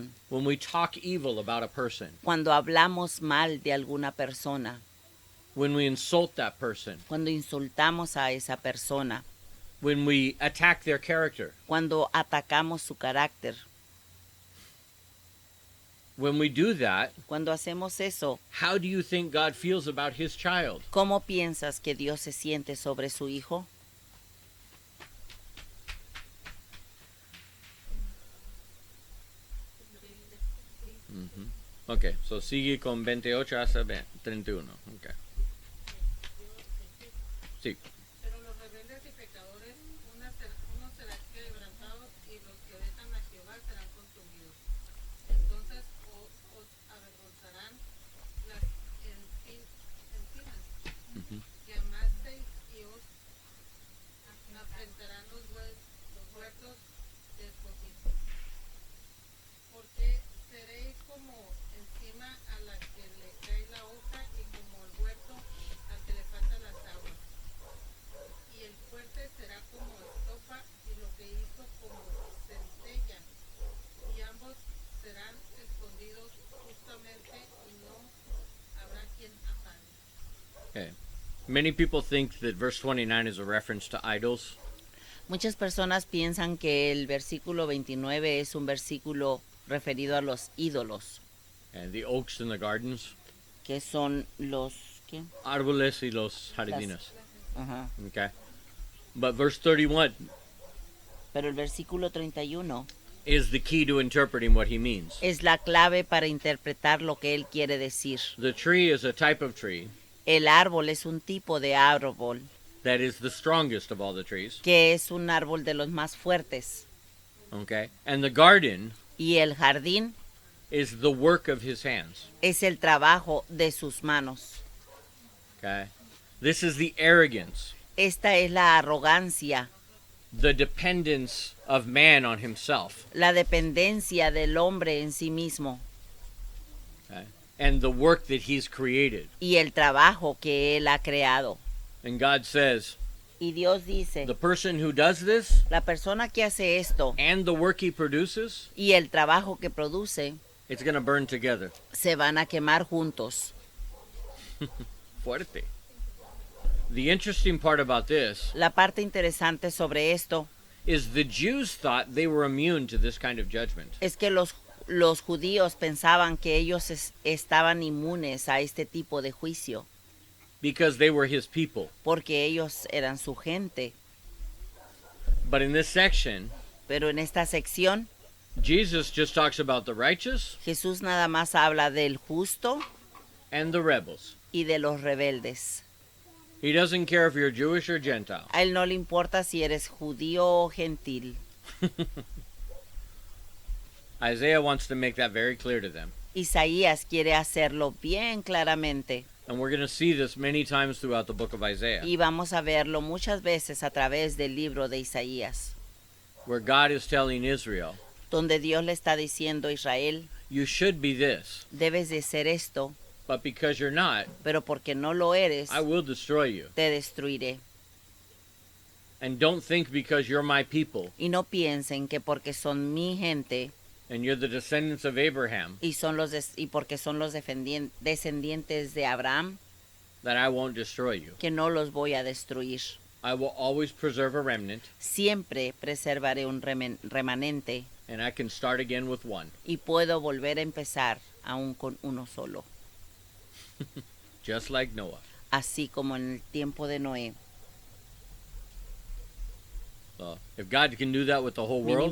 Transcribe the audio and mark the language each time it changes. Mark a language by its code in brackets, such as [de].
[en] when we talk evil about a person, [es] cuando hablamos mal de alguna persona, [en] when we insult that person, [es] cuando insultamos a esa persona, [en] when we attack their character, [es] cuando atacamos su carácter, [en] when we do that, [es] cuando hacemos eso, [en] how do you think God feels about his child? [es] ¿cómo piensas que Dios se siente sobre su hijo? Okay, so sigue con 28 hasta 31. Okay. Sí. Pero los rebeldes y pecadores, uno será quebrantado y los que dejan a Jehová serán consumidos. Entonces os avergonzarán las encinas que amasteis y os afrentarán los huertos despotistas. Porque seréis como encima a la que le cae la hoja y como el huerto al que le faltan las aguas. Y el fuerte será como estopa y lo que hizo como centella. Y ambos serán escondidos justamente y no habrá quien afane. [en] Okay. Many people think that verse 29 is a reference to idols. [es] Muchas personas piensan que el versículo 29 es un versículo referido a los ídolos, [en] And the oaks in the gardens, [es] que son los... ¿qué? árboles y los jardines. Ajá. [en] Okay. But verse 31 [es] Pero el versículo 31 [en] is the key to interpreting what he means. [es] es la clave para interpretar lo que él quiere decir. [en] The tree is a type of tree [es] El árbol es un tipo de árbol [en] that is the strongest of all the trees. [es] que es un árbol de los más fuertes. [en] Okay. And the garden [es] Y el jardín [en] is the work of his hands. [es] es el trabajo de sus manos. [en] Okay. This is the arrogance, [es] Esta es la arrogancia, [en] the dependence of man on himself, [es] la dependencia del hombre en sí mismo [en] okay, and the work that he's created. [es] y el trabajo que él ha creado. [en] And God says, [es] Y Dios dice, [en] the person who does this [es] la persona que hace esto [en] and the work he produces, [es] y el trabajo que produce [en] it's going to burn together. [es] se van a quemar juntos. Fuerte. [en] The interesting part about this [es] La parte interesante sobre esto [en] is the Jews thought they were immune to this kind of judgment. [es] es que los judíos pensaban que ellos estaban inmunes a este tipo de juicio, [en] Because they were his people. [es] porque ellos eran su gente. [en] But in this section, [es] Pero en esta sección, [en] Jesus just talks about the righteous [es] Jesús nada más habla del justo [en] and the rebels. [es] y de los rebeldes. [en] He doesn't care if you're Jewish or Gentile. [es] A él no le importa si eres judío o gentil. [en] Isaiah wants to make that very clear to them. [es] Isaías quiere hacerlo bien claramente [en] And we're going to see this many times throughout the book of Isaiah, [es] y vamos a verlo muchas veces a través del libro de Isaías, [en] where God is telling Israel, [es] donde Dios le está diciendo a Israel, [en] you should be this, [es] debes de ser esto, [en] but because you're not, [es] pero porque no lo eres, [en] I will destroy you. [es] te destruiré. [en] And don't think because you're my people [es] Y no piensen que porque son mi gente [en] and you're the descendants of Abraham, [es] y porque son los descendientes de Abraham, [en] that I won't destroy you. [es] que no los voy a destruir. [en] I will always preserve a remnant, [es] Siempre preservaré un remanente [en] and I can start again with one, [es] y puedo volver a empezar aún con uno solo, [en] just like Noah. [es] así como en el tiempo de Noé. [en] So, if God can do that with the whole world,